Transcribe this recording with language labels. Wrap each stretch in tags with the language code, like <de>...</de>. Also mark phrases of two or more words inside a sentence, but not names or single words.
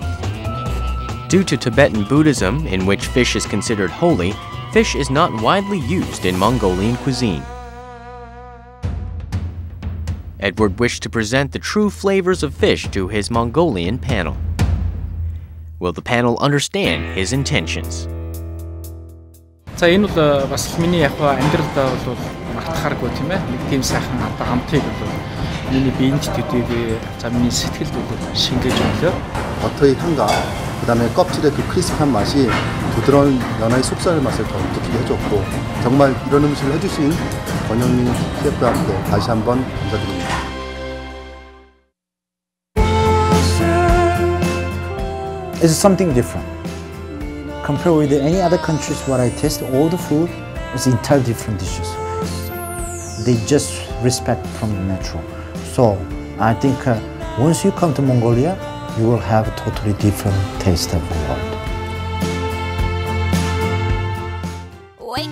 <en>Due to Tibetan Buddhism, in which fish is considered holy, fish is not widely used in Mongolian cuisine. Edward wished to present the true flavors of fish to his Mongolian panel. Will the panel understand his intentions?</en> <mn>За энэ бол бас миний яг амьдралдаа бол мартахааргүй тийм ээ. Нэг тийм сайхан амтыг бол миний биенд төдийгүй за миний сэтгэлд бол шингээж өглөө.</mn> <ko>버터의 향과 그다음에 껍질의 그 크리스피한 맛이 부드러운 연어의 속살 맛을 더 느끼게 해줬고 정말 이런 음식을 해주신 권영민 셰프한테 다시 한번 감사드립니다.</ko> <en>It's something different. Compared with any other countries where I taste all the food, it's entirely different dishes. They just respect from the natural. So I think once you come to Mongolia, you will have a totally different taste of the world.</en>